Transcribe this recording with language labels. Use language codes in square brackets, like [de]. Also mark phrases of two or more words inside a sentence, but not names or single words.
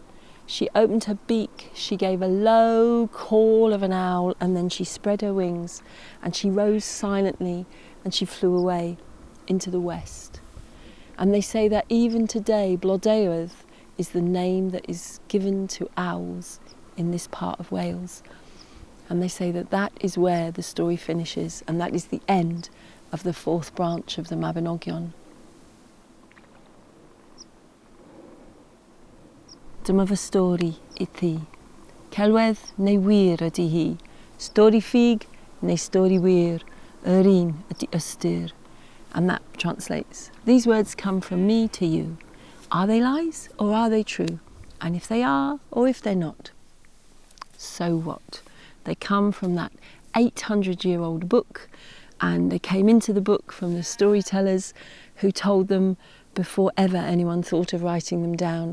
[en] She opened her beak, she gave a low call of an owl, and then she spread her wings, and she rose silently, and she flew away into the west. And they say that even today, Blodeuwedd is the name that is given to owls in this part of Wales. And they say that that is where the story finishes, and that is the end of the fourth branch of the Mabinogion. [cy] Dyma fy stori I ti. Celwedd neu wir ydy hi. Stori ffug neu stori wir. Yr un ydy ystyr. [en] And that translates, these words come from me to you. Are they lies or are they true? And if they are or if they're not, so what? They come from that 800-year-old book, and they came into the book from the storytellers who told them before ever anyone thought of writing them down.